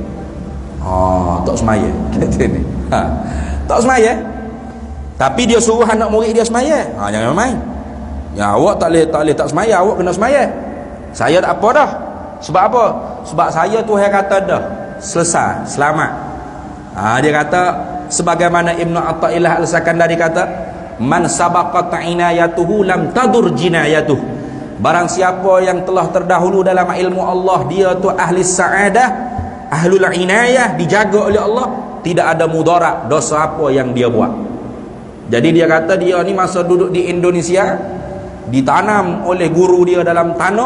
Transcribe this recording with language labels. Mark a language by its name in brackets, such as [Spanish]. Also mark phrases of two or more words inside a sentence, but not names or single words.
[Malay] Tak semaya. Tak semaya. Tapi dia suruh anak murid dia semaya. Jangan main. Ya, awak tak boleh tak semaya, awak kena semaya. Saya tak apa dah. Sebab apa? Sebab saya Tuhan kata dah selesai, selamat. Dia kata sebagaimana Ibnu Athaillah Al-Sakandari kata, [Arabic] من سبقت عنايته لم تضر جنايته. [Malay] Barang siapa yang telah terdahulu dalam ilmu Allah, dia tu ahli sa'adah, [Arabic] أهل العناية, [Malay] dijaga oleh Allah, tidak ada mudarat dosa apa yang dia buat. Jadi dia kata dia ni masa duduk di Indonesia, ditanam oleh guru dia dalam tanah.